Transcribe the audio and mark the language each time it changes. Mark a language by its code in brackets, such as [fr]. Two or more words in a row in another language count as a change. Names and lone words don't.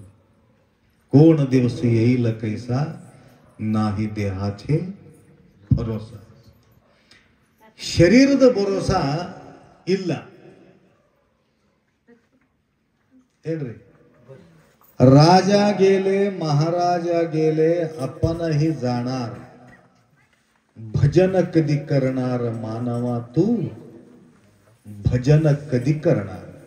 [mr] कोण दिवस येईल कैसा नाही देहाचे भरोसा. [kn] ಶರೀರದ ಭರೋಸ ಇಲ್ಲ ಹೇಳ್ರಿ. [mr] ರಾಜ गेले महाराज गेले आपणही जाणार, भजन कधी करणार मानवा तू, भजन कधी करणार.